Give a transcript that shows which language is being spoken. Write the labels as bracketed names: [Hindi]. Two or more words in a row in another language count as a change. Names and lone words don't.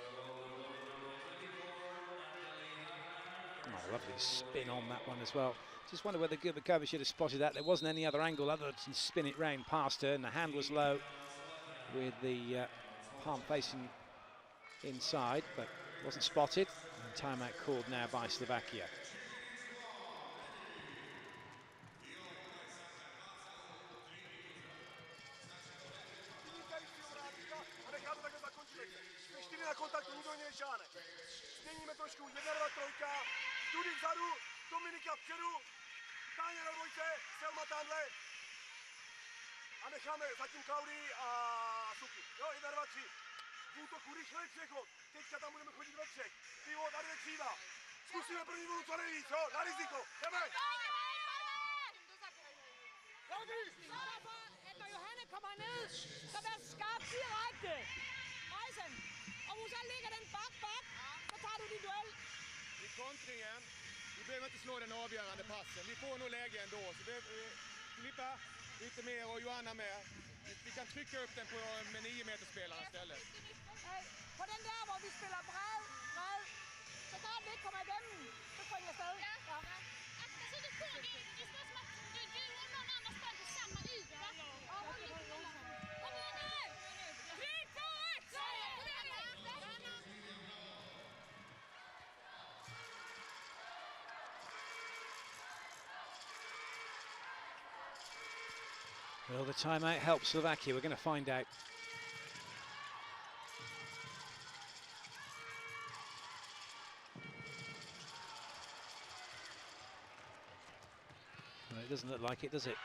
[English] Oh, lovely spin on that one as well. Just wonder whether Gubakova should have spotted that. There wasn't any other angle other than spin it round past her, and the hand was low with the palm facing inside, but wasn't spotted. And timeout called now by Slovakia. [Czech] Změníme trošku, 1, 2, 3, tudy vzadu, Dominika vpředu, Táňa na dvojce, Selma tamhle a necháme zatím Klaudii a Suky. Jo, 1, 2, 3. V útoku rychlej přechod, teďka tam budeme chodit ve třech. Pivo, tady je křída. Zkusíme první vlnu co nejvíc, jo, na riziko, jdeme! [Norwegian] Når Johanne kommer ned, så vær skarp direkte. Rejsen. Og hvis han ligger den bak, så tar du din duell. [Swedish] I kontringen, vi behöver inte slå den avgörande passen. Vi får nog läge ändå. Så Filippa, lite mer och Johanna med. Vi kan trycka upp den med 9-meterspelaren istället. [Danish] På den der, hvor vi spiller bred, så der den ikke kommer igennem, så springer jeg afsted. [Swedish] Ja. Så du får det är som att du och någon annan spelar på samma yta. Ja, kom igen nu! 3, 2, 1! [English] Will the timeout help Slovakia? We're going to find out. Well, it doesn't look like it, does it?